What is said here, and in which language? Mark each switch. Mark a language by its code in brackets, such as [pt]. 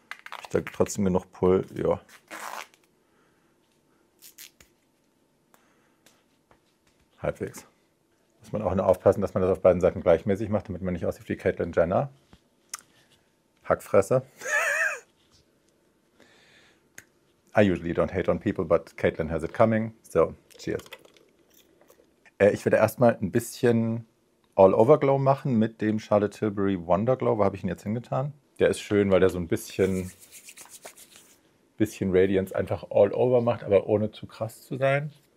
[de] Habe ich da trotzdem genug Pull? Ja. Halbwegs. Muss man auch nur aufpassen, dass man das auf beiden Seiten gleichmäßig macht, damit man nicht aussieht wie Caitlyn Jenner. Hackfresse. [en] I usually don't hate on people, but Caitlyn has it coming. So, cheers. [de] Ich werde erstmal ein bisschen All-Over-Glow machen mit dem Charlotte Tilbury Wonder Glow. Wo habe ich ihn jetzt hingetan? Der ist schön, weil der so ein bisschen Radiance einfach all over macht, aber ohne zu krass zu sein.